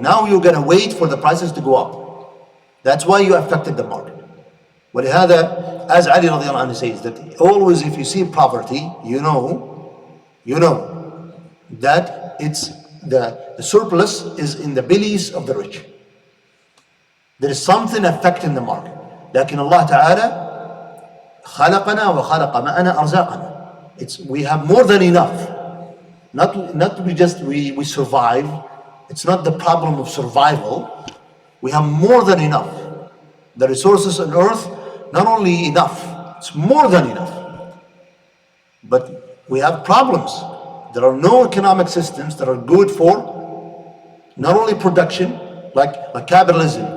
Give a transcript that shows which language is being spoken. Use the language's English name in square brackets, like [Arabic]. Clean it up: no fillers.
[English] Now you're going to wait for the prices to go up. That's why you affected the market. ولهذا, as Ali radiallahu anhu says, that always if you see poverty, you know that it's the surplus is in the bellies of the rich. There is something affecting the market. [Arabic] لكن الله تعالى خلقنا وخلق معنا أرزاقنا. [English] We have more than enough. Not we survive. It's not the problem of survival. We have more than enough. The resources on earth, not only enough, it's more than enough. But we have problems. There are no economic systems that are good for not only production, like capitalism.